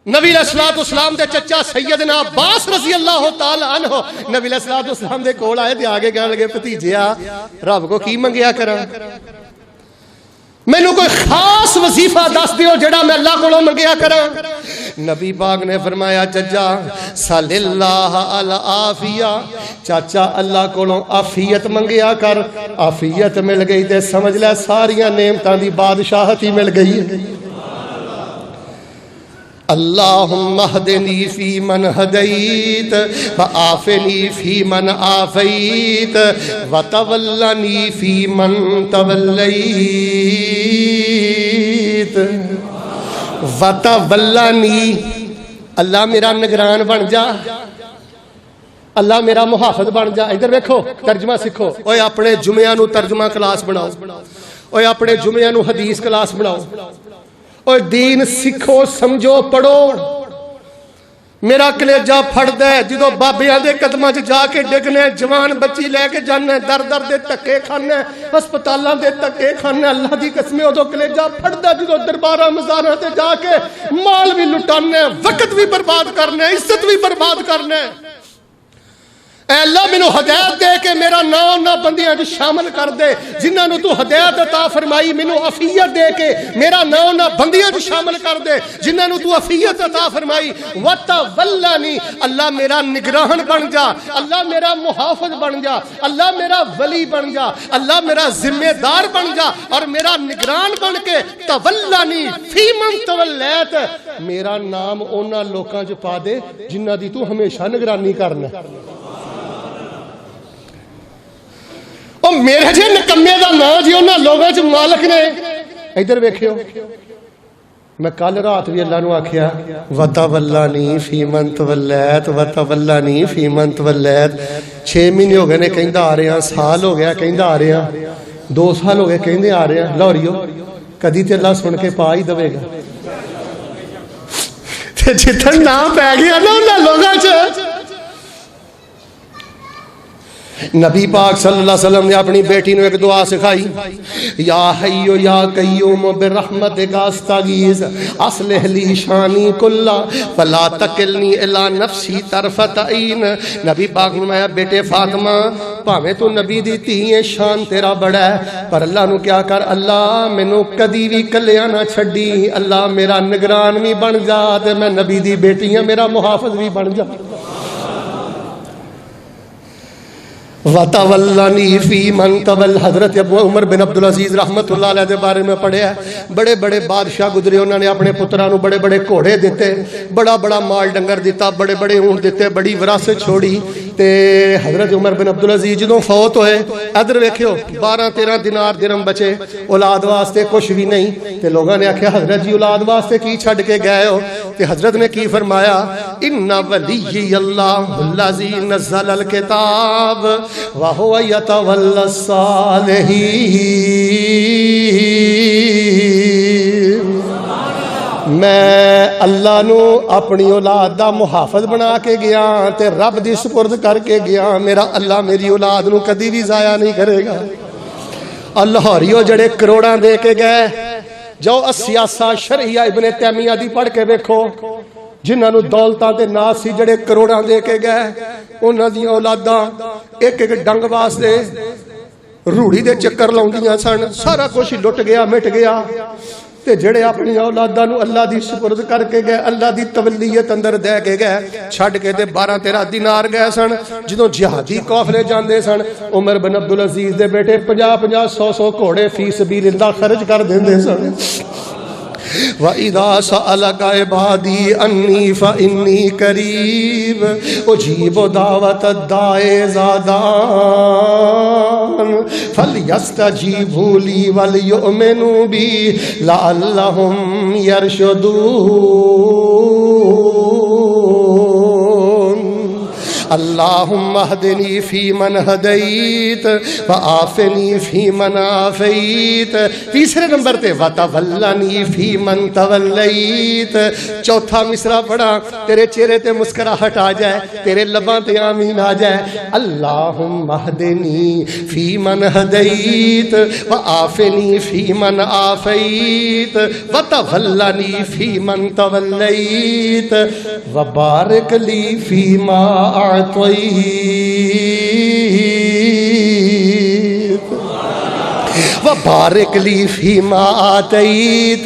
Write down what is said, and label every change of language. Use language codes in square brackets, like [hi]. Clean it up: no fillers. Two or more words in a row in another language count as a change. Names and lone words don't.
[pa] نبی علیہ الصلوۃ والسلام دے چچا سیدنا عباس رضی اللہ تعالی عنہ نبی علیہ الصلوۃ والسلام دے کول آئے تے آگے کہنے لگے بھتیجیا رب کو کی منگیا کراں مینوں کوئی خاص وظیفہ دس دیو جڑا میں اللہ کولوں منگیا کراں نبی پاک نے فرمایا چچا [ar] صلی اللہ العافیہ [pa] چاچا اللہ کولوں عافیت منگیا کر عافیت مل گئی تے سمجھ لے ساریاں نعمتاں دی بادشاہت ہی مل گئی [ar] اللہم اہدنی فی من ہدیت وعافنی فی من عافیت وتولنی فی من تولیت [pa] وتولنی اللہ میرا نگران بن جا اللہ میرا محافظ بن جا ادھر دیکھو ترجمہ سکھو اوے اپنے جمعہ نو ترجمہ کلاس بناؤ اوے اپنے جمعہ نو حدیث کلاس بناؤ اور دین سکھو سمجھو پڑھو میرا کلیجہ پھڑ دے جدو بابیاں دے قدمہ جا کے ڈگنے جوان بچی لے کے جانے در در دے تکے کھانے ہسپتالاں دے تکے کھانے اللہ دی قسمیں ادو کلیجہ پھڑ دے جدو دربارہ مزارہ تے جا کے مال بھی لٹانے وقت بھی برباد کرنے عزت بھی برباد کرنے اے اللہ مینوں ہدایت دے کے میرا نام نہ بندیاں جو شامل کر دے جنہاں نو تو ہدایت عطا فرمائی مینوں عافیت دے کے میرا نام نہ بندیاں جو شامل کر دے جنہاں نو تو عافیت عطا فرمائی وتولنی اللہ میرا نگراہن بن جا اللہ میرا محافظ بن جا اللہ میرا ولی بن جا اللہ میرا ذمہ دار بن جا اور میرا نگران بن کے [ar] تولنی فی من تولیت [pa] میرا نام اونا لوکاں جو پا دے جنہاں دی تو ہمیشہ نگرانی کرنا میرے جے نکمے دا نا جی انہاں لوگوں چ مالک نے ادھر ویکھیو میں کل رات بھی اللہ نو آکھیا [ar] وتولنی فی من تولیت وتولنی فی من تولیت [pa] 6 مہینے ہو گئے نے کہندا آ رہے ہیں سال ہو گیا کہندا آ رہے ہیں 2 سال ہو گئے کہندے آ رہے ہیں لاہوریو کدی تے اللہ سن کے پا ہی دے گا تے جتن نام پہ گیا نا انہاں لوگوں چ نبی پاک صلی اللہ علیہ وسلم نے اپنی بیٹی نے ایک دعا سکھائی [ar] یا حیو یا قیوم برحمتک استغیث اصلح لی شانی کلا فلا تکلنی الی نفسی طرفت عین [pa] نبی پاک نے فرمایا بیٹے فاطمہ بھاویں تو نبی دی تھی شان تیرا بڑا ہے پر اللہ نو کیا کر اللہ مینوں کدی بھی کلیا نہ چھڈی اللہ میرا نگران بھی بن جا تے میں نبی دی بیٹی ہاں میرا محافظ بھی بن جا [ar] وَتَوَلَّنِي فِي مَنْ تَوَلَّ [pa] حضرت ابو عمر بن عبدالعزیز رحمت اللہ علیہ دے بارے میں پڑھے ہیں بڑے بڑے بادشاہ گزرے انہوں نے اپنے پترانوں بڑے بڑے گھوڑے دیتے بڑا بڑا مال ڈنگر دیتا بڑے بڑے اونٹ دیتے بڑی وراثت چھوڑی تے حضرت عمر بن عبدالعزیز جدوں فوت ہوئے ادھر ویکھیو 12-13 دینار درہم بچے اولاد واسطے کچھ بھی نہیں تے لوگوں نے آکھیا حضرت جی اولاد واسطے کی چھڈ کے گئے ہو تے حضرت نے کی فرمایا [ar] ان ولی اللہ الذی نزل الکتاب وَهُوَ يَتَوَلَّ الصَّالِحِينَ [pa] میں اللہ نو اپنی اولاد دا محافظ بنا کے گیا تے رب دی سپرد کر کے گیا میرا اللہ میری اولاد نو کدی بھی ضائع نہیں کرے گا اللہ ہریو جڑے کروڑاں دے کے گئے جو السیاسہ شرعیہ ابن تیمیہ دی پڑھ کے دیکھو جنہاں نو دولتاں تے ناز سی جڑے کروڑاں دے کے گئے انہاں دی اولاداں ایک ایک ڈنگ واسطے روڑی دے چکر لاؤندیاں سن سارا کچھ لٹ گیا مٹ گیا تے جڑے اپنی اولاداں نو اللہ دی سپرد کر کے گئے اللہ دی تولیت اندر دے کے گئے چھڈ کے تے 12-13 دینار گئے سن جدوں جہادی قافلے جاندے سن عمر بن عبدالعزیز دے بیٹے 50-50 100 گھوڑے [ar] فی سبیل اللہ [pa] خرچ کر دیندے سن [ar] وَإِذَا سَأَلَكَ عِبَادِي عَنِّي فَإِنِّي قَرِيبٌ أُجِيبُ دَعْوَةَ الدَّاعِ إِذَا دَعَانِ فَلْيَسْتَجِيبُوا لِي وَلْيُؤْمِنُوا بِي لَعَلَّهُمْ يَرْشُدُونَ اللہم اہدنی فی من ہدیت وعافنی فی من عافیت، [pa] تیسرے نمبر تے [ar] وتولنی فی من تولیت، [pa] چوتھا مصرع پڑھا تیرے چہرے تے مسکراہٹ آ جائے، تیرے لباں تے آمین آ جائے، [ar] اللہم اہدنی فی من ہدیت وعافنی فی من عافیت وتولنی فی من تولیت وبارک لی فیما اعطیت وبارک لی فیما آتیت۔